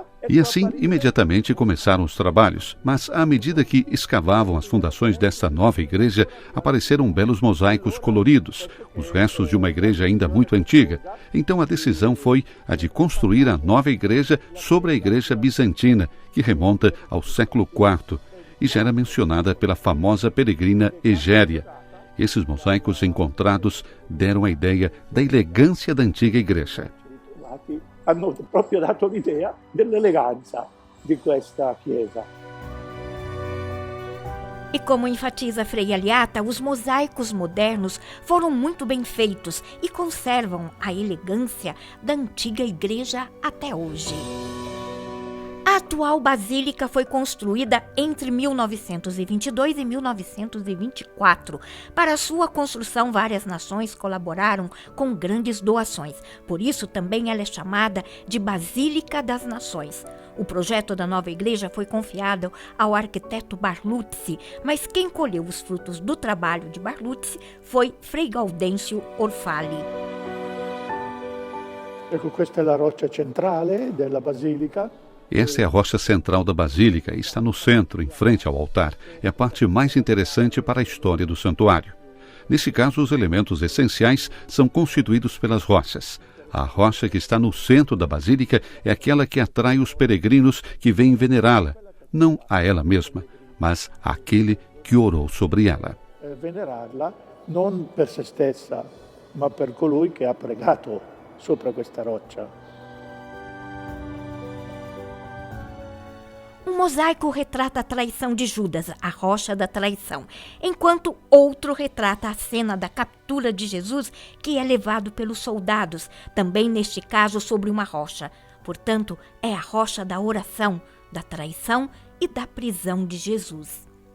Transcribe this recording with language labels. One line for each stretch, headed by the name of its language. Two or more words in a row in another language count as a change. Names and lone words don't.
Portuguese: E assim, imediatamente começaram os trabalhos, mas à medida que escavavam as fundações desta nova igreja, apareceram belos mosaicos coloridos, os restos de uma igreja ainda muito antiga. Então a decisão foi a de construir a nova igreja sobre a igreja bizantina, que remonta ao século IV, e já era mencionada pela famosa peregrina Egéria. Esses mosaicos encontrados deram a ideia da elegância da antiga igreja.
Italian: Hanno proprio dato l'idea dell'eleganza di questa chiesa.
Portuguese: E como enfatiza Frei Aliata, os mosaicos modernos foram muito bem feitos e conservam a elegância da antiga igreja até hoje. A atual basílica foi construída entre 1922 e 1924. Para sua construção, várias nações colaboraram com grandes doações. Por isso, também ela é chamada de Basílica das Nações. O projeto da nova igreja foi confiado ao arquiteto Barluzzi, mas quem colheu os frutos do trabalho de Barluzzi foi Frei Gaudêncio Orfali.
Italian: Ecco, questa è la roccia centrale della basilica.
Portuguese: Essa é a rocha central da basílica e está no centro, em frente ao altar. É a parte mais interessante para a história do santuário. Nesse caso, os elementos essenciais são constituídos pelas rochas. A rocha que está no centro da basílica é aquela que atrai os peregrinos que vêm venerá-la, não a ela mesma, mas àquele que orou sobre ela.
Italian: Venerarla non per se stessa, ma per colui che ha pregato sopra questa roccia.
Portuguese: Um mosaico retrata a traição de Judas, a rocha da traição, enquanto outro retrata a cena da captura de Jesus, que é levado pelos soldados, também neste caso sobre uma rocha. Portanto, é a rocha da oração, da traição e da prisão de Jesus.